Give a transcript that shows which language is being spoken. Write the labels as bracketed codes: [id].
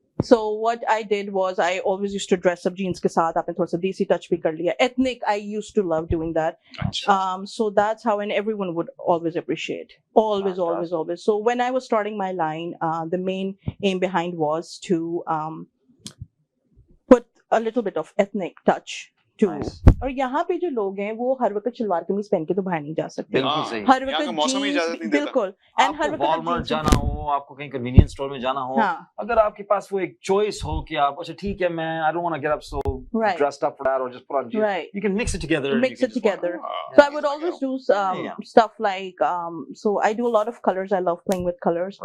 [en] So what I did was I always used to dress up jeans [hi] के साथ आपने थोड़ा सा देसी [en] touch [hi] भी कर लिया. [en] Ethnic, I used to love doing that. So that's how, and everyone would always appreciate. Always. So when I was starting my line, the main aim behind was to put a little bit of ethnic touch to. Nice. [hi] और यहाँ पे जो लोग हैं वो हर वक्त शलवार कमीज पहन के तो बाहर नहीं जा सकते. बिल्कुल सही. हर वक्त जीन्स बिल्कुल. And हर वक्त वॉलमार्ट जाना हो, आपको कहीं कन्वीनियंस स्टोर में जाना हो, अगर आपके पास वो एक चॉइस हो कि आप अच्छा ठीक है मैं [en] I don't want to get up so dressed up for that or just put on jeans. Right. You can mix it together. So I would always do stuff like so I do a lot of colors. I love playing with colors.